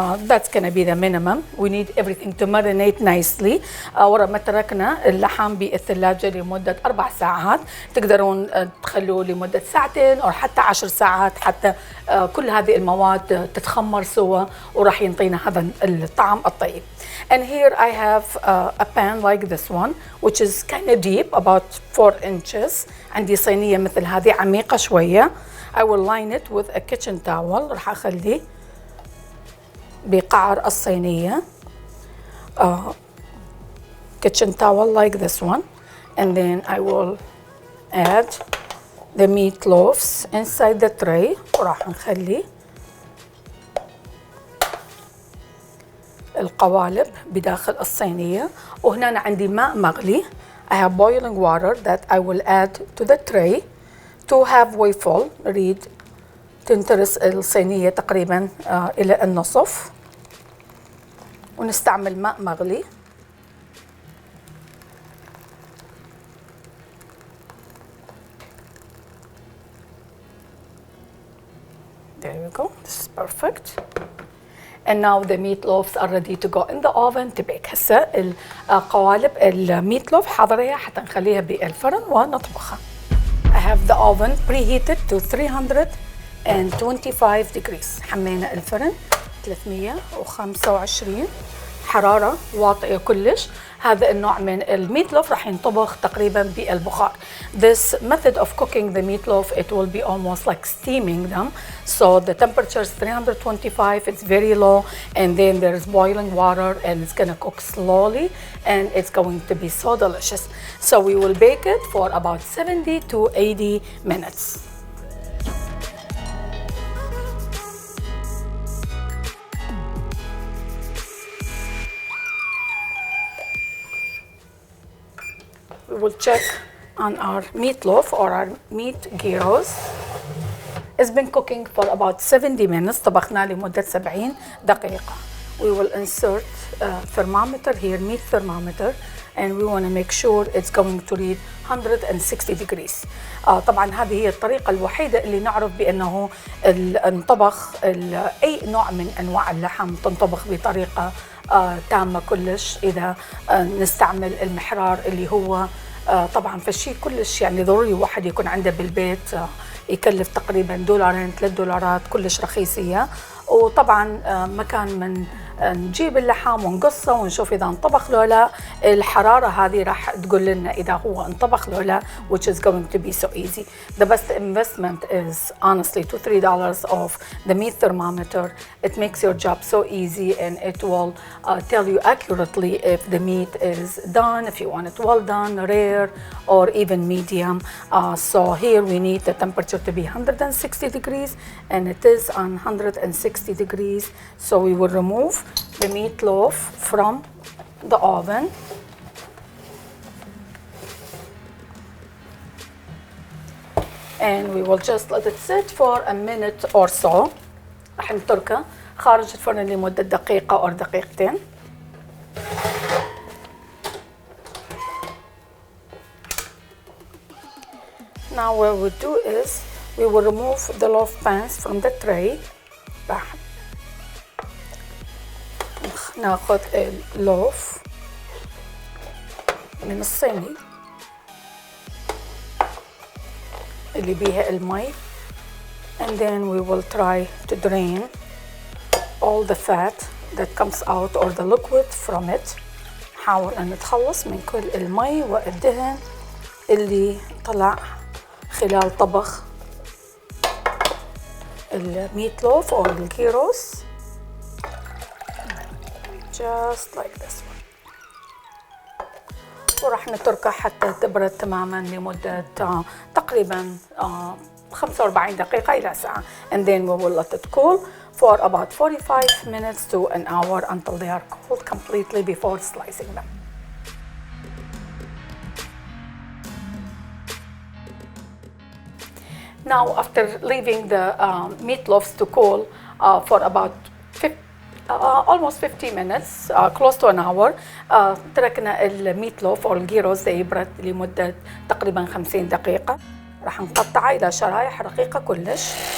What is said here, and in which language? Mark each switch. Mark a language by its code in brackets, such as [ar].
[en] That's going to be the minimum. We need everything to marinate nicely. [ar] ورا ما تركنا اللحم بالثلاجة لمدة 4 ساعات، تقدرون تخلوه لمدة ساعتين أو حتى 10 ساعات حتى كل هذه المواد تتخمر سوا وراح ينطينا هذا الطعم الطيب. [en] And here I have a pan like this one, which is kind of deep, about 4 inches. [ar] عندي صينية مثل هذه عميقة شوية. [en] I will line it with a kitchen towel. [ar] راح أخليه بقعر الصينية. [en] Kitchen towel like this one. And then I will add the meatloaves inside the tray. [ar] وراح نخلي القوالب بداخل الصينية. وهنا أنا عندي ماء مغلي. [en] I have boiling water that I will add to the tray to halfway full. [ar] نريد تنترس الصينية تقريبا إلى النصف، ونستعمل ماء مغلي. [en] There we go. This is perfect. And now the meatloaves are ready to go in the oven to bake. [ar] هسه القوالب الميتلوف حاضرية حتى نخليها بالفرن ونطبخها. [en] I have the oven preheated to 325 degrees. [ar] حمينا الفرن 325 حرارة واطية كلش. هذا النوع من الميتلوف راح ينطبخ تقريبا بالبخار. [en] This method of cooking the meatloaf, it will be almost like steaming them. So the temperature is 325, it's very low, and then there's boiling water and it's gonna cook slowly and it's going to be so delicious. So we will bake it for about 70 to 80 minutes. We will check on our meatloaf or our meat gyros. It's been cooking for about 70 minutes. [ar] طبخنا لمدة 70 دقيقة. [en] We will insert a thermometer here, meat thermometer, and we want to make sure it's going to read 160 degrees. [ar] طبعا هذه هي الطريقة الوحيدة اللي نعرف بأنه انطبخ أي نوع من أنواع اللحم تنطبخ بطريقة تامة كلش. إذا نستعمل المحرار اللي هو طبعا فشي كلش يعني ضروري واحد يكون عنده بالبيت، يكلف تقريبا $2 $3 كلش رخيصية. وطبعا مكان من نجيب اللحم ونقصه ونشوف إذا انطبخ له لا، الحرارة هذه راح تقول لنا إذا هو انطبخ له لا, [en] which is going to be so easy. The best investment is honestly $2 to $3 of the meat thermometer. It makes your job so easy and it will tell you accurately if the meat is done, if you want it well done, rare, or even medium. So here we need the temperature to be 160 degrees and it is on 160 degrees. So we will remove the meatloaf from the oven. And we will just let it sit for a minute or so. [ar] راح نتركه خارج الفرن لمدة دقيقة أو دقيقتين. [en] Now what we'll do is we will remove the loaf pans from the tray. [ar] ناخذ اللوف من الصيني اللي بيها المي, [en] and then we will try to drain all the fat that comes out or the liquid from it. [ar] نحاول أن نتخلص من كل المي والدهن اللي طلع خلال طبخ الميتلوف أو الكيروس. [en] just like this one. [ar] وراح نتركها حتى تبرد تماما لمدة تقريبا 45 دقيقة إلى ساعة. [en] And then we will let it cool for about 45 minutes to an hour until they are cooled completely before slicing them. Now, after leaving the meatloafs to cool for about almost 50 minutes, close to an hour, [ar] تركنا الميتلوف أو الجيروس يبرد لمدة تقريبا 50 دقيقة. راح نقطعه إلى شرايح رقيقة كلش.